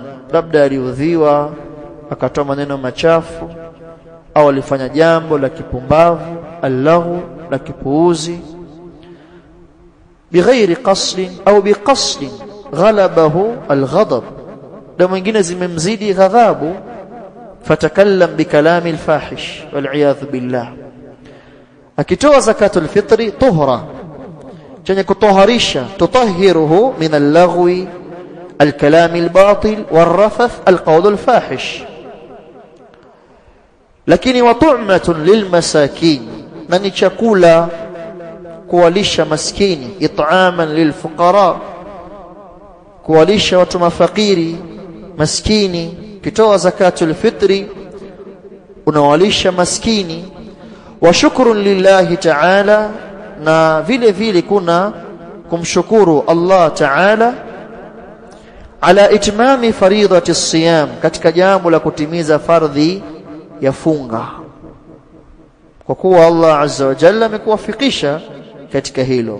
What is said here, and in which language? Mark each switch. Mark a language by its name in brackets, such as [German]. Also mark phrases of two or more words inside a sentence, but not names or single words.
[Swahili] Labda aliudhiwa akatoa maneno machafu, au alifanya jambo la kipumbavu, allahu, la kipuuzi, [Arabic] بغير قصد أو بقصد غلبه الغضب, [Swahili] na mwingine zimemzidi ghadhabu, [Arabic] فتكلم بكلام الفاحش والعياذ بالله. Akitoa زكاة الفطر طهرة, [Swahili] chenye kutoharisha, [Arabic] تطهره من اللغو الكلام الباطل والرفث القول الفاحش. lakini وطعمة للمساكين, [Swahili] na ni chakula kuwalisha maskini, [Arabic] إطعاما للفقراء, [Swahili] kuwalisha watu mafakiri maskini. Kitoa [Arabic] زكاة الفطر [Swahili] unawalisha maskini. [Arabic] وشكرا لله تعالى, [Swahili] na vile vile kuna kumshukuru [Arabic] الله تعالى على إتمام فريضة الصيام, [Swahili] katika jambo la kutimiza fardhi ya funga, kwa kuwa Allah [Arabic] عز وجل [Swahili] amekuwafikisha katika hilo.